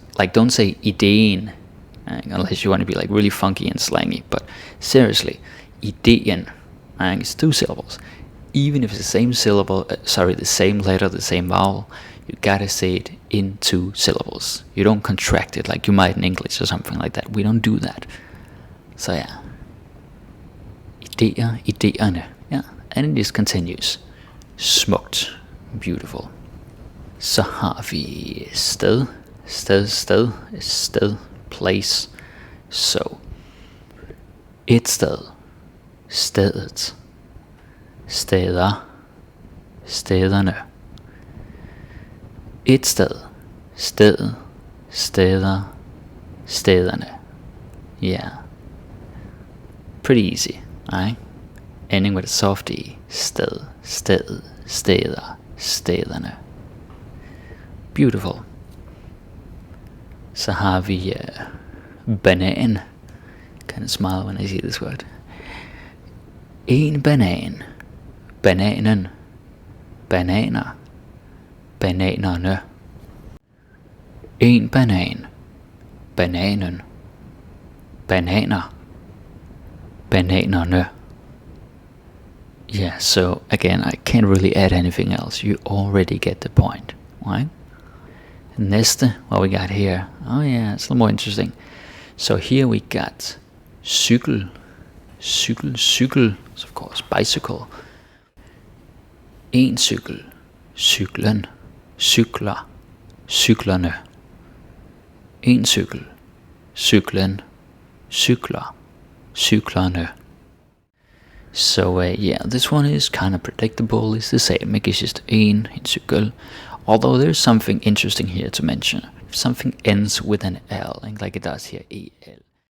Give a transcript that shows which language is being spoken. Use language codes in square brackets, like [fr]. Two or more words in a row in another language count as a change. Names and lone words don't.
[en] Like, don't say idéen, unless you want to be like really funky and slangy, but seriously, idéen, it's two syllables. Even if it's the same syllable, the same letter, the same vowel, you gotta say it in two syllables. You don't contract it like you might in English or something like that. We don't do that. So yeah, [da] idéer, idéerne, [en] yeah, and it just continues. [da] Smukt, beautiful. Så har vi sted, sted, [en] place. So, [da] et sted, stedet, steder, stederne. Et sted, stedet, steder, stederne. [en] Yeah. Pretty easy, right? Ending with a soft E. [da] Sted, stedet, steder, stederne. Beautiful. Så har vi banan. [en] Kind of smile when I see this word. [da] En banan. Bananen. Bananer. Bananerne. En banan. Bananen. Bananer. Bananerne. [en] Yeah, so again, I can't really add anything else. You already get the point, right? Næste, what we got here. Oh yeah, it's a little more interesting. So here we got [da] cykel, cykel, [en] so of course bicycle. [da] En cykel, cyklen, cykler, cyklerne. En cykel, cyklen, cykler, cyklerne. [en] So yeah, this one is kind of predictable. It's the same. It's just [da] en cykel. [en] Although there's something interesting here to mention. If something ends with an L, like it does here, EL.